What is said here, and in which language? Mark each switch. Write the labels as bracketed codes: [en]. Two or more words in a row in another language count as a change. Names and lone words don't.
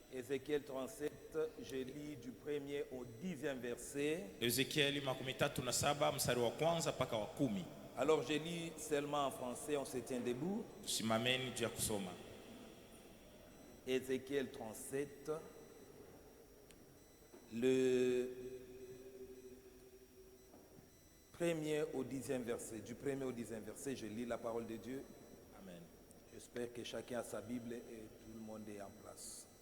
[fr] Ézéchiel 37, je lis du 1er au 10e verset. [sw] Ezekieli 37 mstari wa kwanza mpaka wa 10. [fr] Alors je lis seulement en français, on se tient debout. [sw] Tusimameni juu ya kusoma. [fr] Ézéchiel 37, le 1er au 10e verset. Du 1er au 10e verset, je lis la parole de Dieu. Amen. J'espère que chacun a sa Bible et tout le monde est en place.